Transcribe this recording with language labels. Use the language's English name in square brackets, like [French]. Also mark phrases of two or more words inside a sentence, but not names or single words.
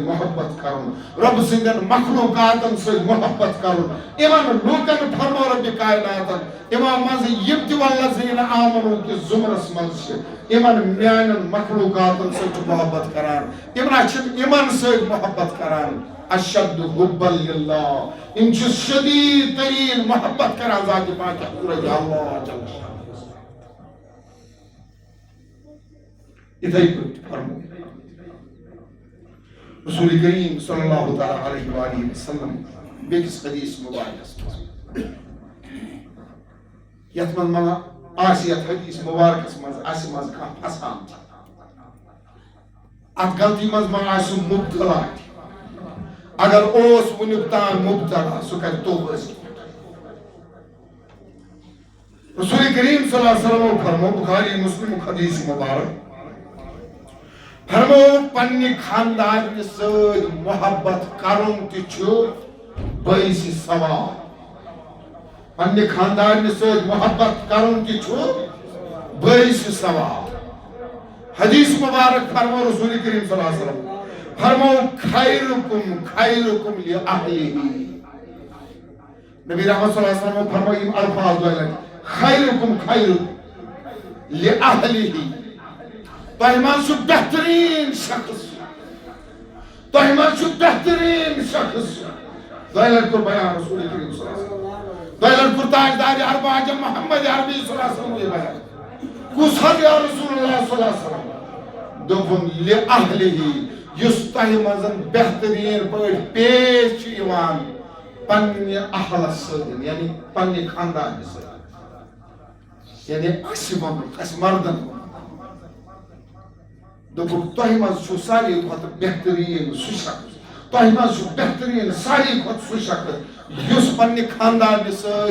[Kashmiri] محبت کرن رب سندن مخلوقاتن سۭتۍ محبت کرن یِمن لوٗکن فرمو ربِ کائناتن یِمن منٛز یِم تہِ [Arabic] والذیٖنَ آمنو [Kashmiri] کِس زُمرس منٛز چھِ یِمن میانٮ۪ن مخلوقاتن سۭتۍ چھُ محبت کران یِم چھِ یِمن سۭتۍ محبت کران [Arabic] اشد حبا للہ [Kashmiri] یِم چھِ شدیٖد تریٖن محبت کران ذاتِ پاک اللہ جل شانہ اتھے پٲٹھۍ فرمو رسول کریم صلی اللہ تعالیٰ علیہ وآلہ وسلم بیٚکِس حدیث مبارکس منٛز یتھ منٛز ما آسہِ یتھ حدیث مبارکس منٛز آسہِ منٛز کانٛہہ پھسان اتھ غلطی منٛز ما آسہِ مبتلا اگر اوس وُنیُک تام مبتلا سُہ کرِ توبہ رسول کریم صلی اللہ علیہ وسلم فرمو بخاری مسلم حدیث مبارک فرمو پننہِ خاندان سۭتۍ محبت کرُن تہِ چھُ باعث ثواب پننہِ خاندان سۭتۍ محبت کرُن تہِ چھُ باعث ثواب حدیث مبارک فرمو رسول کریم صلی اللہ علیہ وسلم فرمو [Arabic] خیرکم خیرکم لأہلہ [Kashmiri] نبی رحمت صلی اللہ علیہ وسلم فرمو یم الفاظ دۄیہِ [Arabic] خیرکم خیرکم لأہلہ [Kashmiri] تۄہہِ منٛز چھُ بہتریٖن شخص تۄہہِ منٛز چھُ بہتریٖن شخص دۄیہِ لٹہِ کوٚر بیان رسول کریم صلی اللہ علیہ وسلم دۄیہِ لٹہِ کوٚر تاجدار ارب اعظم محمد عربی صلی اللہ علیہ وسلم یہ بیان کُس حظ یا رسول اللہ صلی اللہ علیہ وسلم دوٚپُن لأہلہ یُس تۄہہِ منٛز بہتریٖن پٲٹھۍ پیش چھُ یِوان پننہِ اہلس سۭتۍ یعنی پننہِ خاندانہِ سۭتۍ یعنی اَسہِ ووٚنُکھ اَسہِ مردن دوٚپُکھ تۄہہِ منٛز چھُ ساروی کھۄتہٕ بہتریٖن سُہ شخص تۄہہِ منٛز چھُ بہتریٖن ساروی کھۄتہٕ سُہ شخص یُس پننہِ خاندانہِ سۭتۍ